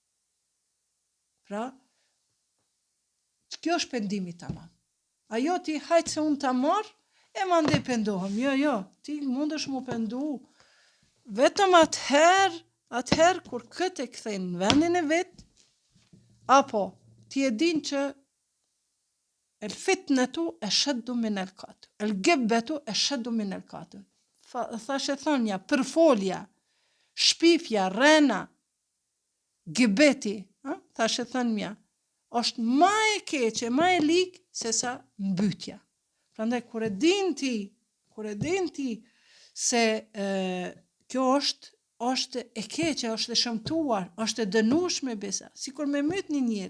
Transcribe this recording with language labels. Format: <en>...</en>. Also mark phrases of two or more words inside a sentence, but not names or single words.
<sq>Pra, kjo është pendimi tamam. Ajo ti hajtë se unë ta marr, e mande pendohem. Jo, ti mundesh mu pendu. Vetëm atëherë kur këtë e kthejnë në vendin e vet, apo ti e din që</sq> <ar>الفتنة أشد من القتل. الغيبة أشد من القتل.</ar> <sq>Thashë thonja, përfolja, shpifja, rrena, gibeti, thashë thonja, është ma e keqe, ma e lik se sa mbytja. Prandaj kur e din ti se kjo është e keqe, është e shëmtuar, është e dënueshme besa, sikur me myt një njeri.</sq>